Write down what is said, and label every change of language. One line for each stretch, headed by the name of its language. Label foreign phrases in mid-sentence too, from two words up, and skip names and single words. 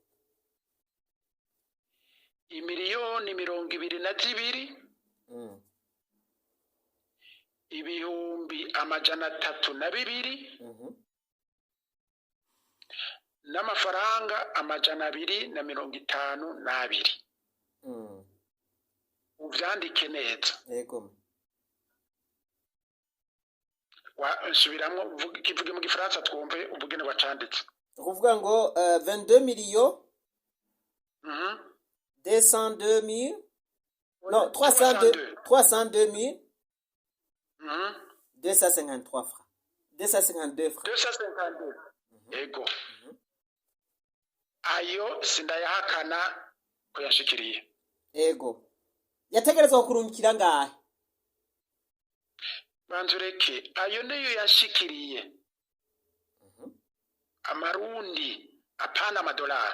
Rundi: imiliyoni 22 ibihumbi 302 n'amafaranga 252 uvyandike neza yego subiramwo kivuge mu gifaransa twumve ubugene bacanditse ukuvuga ngo 22 millions 202 000 non 302 253 francs 252 francs 252 yego ayo sindayahakana ko yashikiriye yego yategerezwa kurungikira ngahe banzureke ayo niyo yashikiriye amarundi apana amadolari